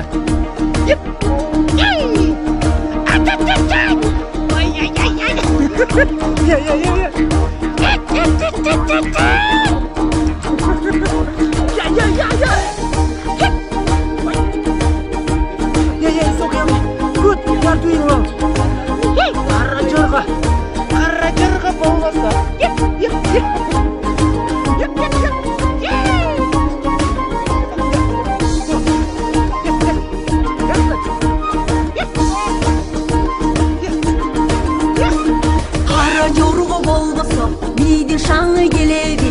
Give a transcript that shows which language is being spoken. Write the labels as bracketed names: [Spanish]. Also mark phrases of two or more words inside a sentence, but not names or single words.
[English] Yep. Yay! Yeah. Yeah, it's okay. Good, you are doing well. [Kazakh] Қара жарға болғанда. Қара жорға болғаса, мейдің шаңы келеді.